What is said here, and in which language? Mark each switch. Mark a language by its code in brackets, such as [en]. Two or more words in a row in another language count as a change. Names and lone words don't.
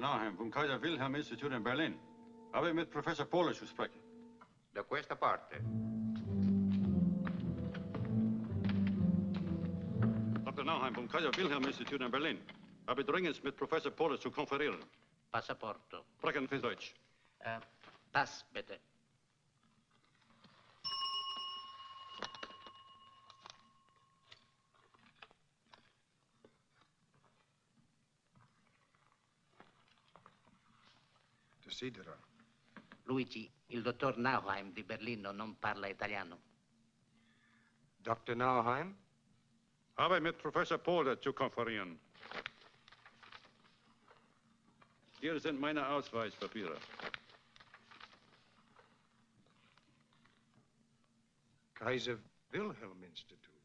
[de] Nauheim vom Kaiser Wilhelm Institute in Berlin. Habe mit Professor Pohle zu sprechen. [it] Da questa parte. [de] Dr. Nauheim vom Kaiser Wilhelm Institute in Berlin. Habe dringend mit Professor Pohle zu konferieren. [it] Passaporto. [de] Sprechen Sie Deutsch. Pass, bitte. [it] Desidera. Luigi, il dottor Nauheim di Berlino non parla italiano. [de] Dr. Nauheim? Habe mit Professor Pohle zu konferieren. Hier sind meine Ausweispapiere. Kaiser Wilhelm Institute.